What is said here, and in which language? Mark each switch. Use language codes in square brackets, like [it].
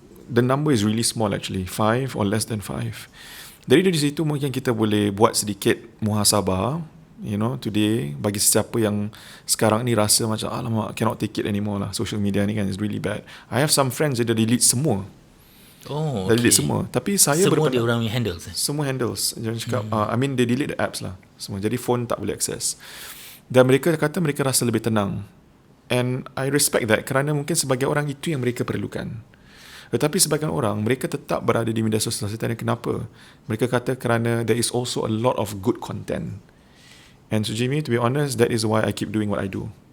[en] The number is really small actually, 5 or less than 5. [ms] Dari situ mungkin kita boleh buat sedikit muhasabah, today, bagi sesiapa yang sekarang ni rasa macam alamak, [en] cannot take it anymore [ms] lah, social media ni kan [en] is really bad. I have some friends that delete semua. [ms] Dah delete semua. Tapi saya semua dia orang yang handles. Semua handles. Jangan cakap [en] I mean they delete the apps [ms] lah semua. Jadi phone tak boleh access. Dan mereka kata mereka rasa lebih tenang. [en] And I respect that, [ms] kerana mungkin sebagai orang itu yang mereka perlukan. Tetapi sebagian orang, mereka tetap berada di media sosial. Saya tanya kenapa? Mereka kata kerana [en] there is also a lot of good content. And so Jimmy, to be honest, that is why I keep doing what I do.